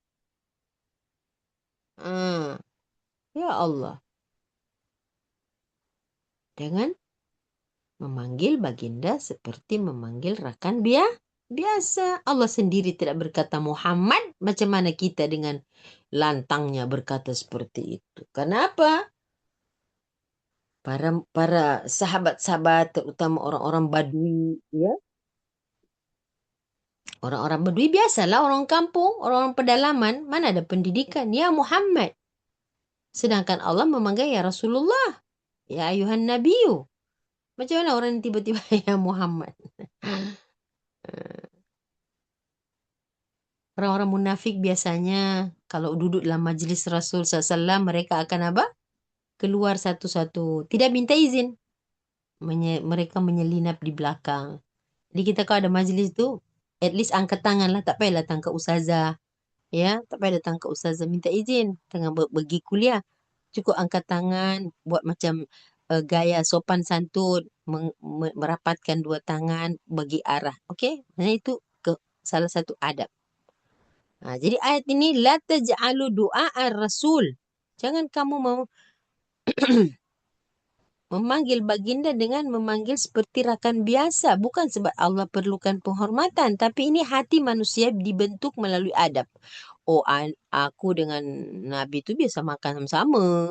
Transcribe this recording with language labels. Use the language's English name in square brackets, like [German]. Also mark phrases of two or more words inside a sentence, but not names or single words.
[Malay] Ya Allah. Jangan memanggil baginda seperti memanggil rakan biasa. Allah sendiri tidak berkata Muhammad. Macam mana kita dengan lantangnya berkata seperti itu? Kenapa? Para sahabat-sahabat, terutama orang-orang Badui, ya. Orang-orang Badui biasalah, orang kampung, orang-orang pedalaman, mana ada pendidikan? Ya Muhammad. Sedangkan Allah memanggil ya Rasulullah. [Arabic] يا أيها النبي. [Malay] Macam mana orang tiba-tiba ya Muhammad? Orang-orang munafik biasanya kalau duduk dalam majlis Rasul SAW, mereka akan apa? Keluar satu-satu. Tidak minta izin. Mereka menyelinap di belakang. Jadi kita kalau ada majlis tu, [English] at least [Malay] angkat tangan lah. Tak payah datang ke ustazah. Ya, tak payah datang ke ustazah minta izin. Tengah pergi kuliah. Cukup angkat tangan, buat macam gaya sopan santun, merapatkan dua tangan, bagi arah. Okey? Nah, itu salah satu adab. Jadi ayat ini [Arabic] لا تجعلوا دعاء الرسول. [Malay] Jangan kamu memanggil baginda dengan memanggil seperti rakan biasa. Bukan sebab Allah perlukan penghormatan. Tapi ini hati manusia dibentuk melalui adab. Oh, aku dengan Nabi tu biasa makan sama-sama.